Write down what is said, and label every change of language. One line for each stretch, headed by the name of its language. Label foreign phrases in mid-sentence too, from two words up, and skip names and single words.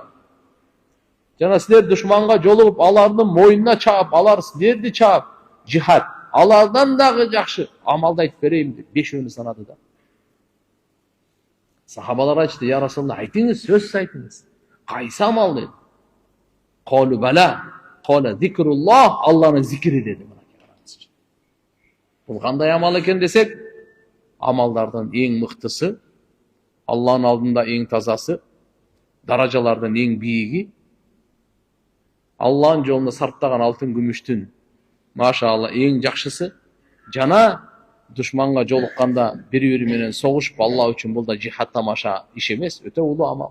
Kyrgyz: Жана силер душманга жолугуп, алардын мойнуна чаап, алар силерди чаап, жихад. Алардан дагы жакшы амалды айтып берейин деп 5-өөнү санады да. Сахабалар айтты: "Я Расулаллах, айтыңыз, сөз айтыңыз. Кайсы амал?" деди.
Arabic: قالوا بلى، قال ذكر الله,
Kyrgyz: Алланын зикри деди. Бул кандай амал экен десек, амалдардын эң мыктысы, Алланын алдында эң тазасы, даражалардын эң бийиги, Алланын жолуна сарптаган алтын күмүштүн машаалла эң жакшысы, жана душманга жолукканда бири-бири менен согушуп Алла үчүн бул да жихад тамаша иш эмес, өтө улуу амал.